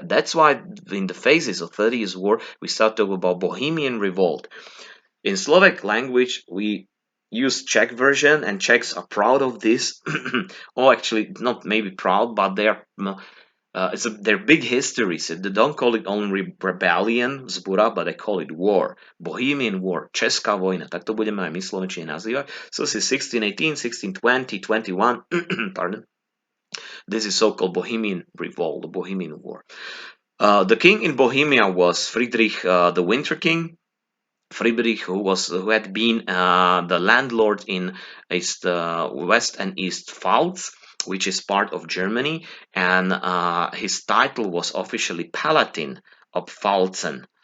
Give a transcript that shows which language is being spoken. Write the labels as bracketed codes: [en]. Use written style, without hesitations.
[en] That's why in the phases of 30 Years' War, we start talking about Bohemian Revolt. In Slovak language, we use Czech version, and Czechs are proud of this. Or actually, not maybe proud, but it's their big history. So they don't call it only rebellion, zbura, but they call it war. [sk] Bohemian War, Česká vojna, tak to budeme aj my Slovenčine nazývať. [en] So this is 1618, 1620, 21, pardon. This is so-called Bohemian Revolt, the Bohemian War. The king in Bohemia was Friedrich the Winter King. Friedrich, who had been the landlord in West and East Pfalz, which is part of Germany, and his title was officially Palatine of Pfalzen.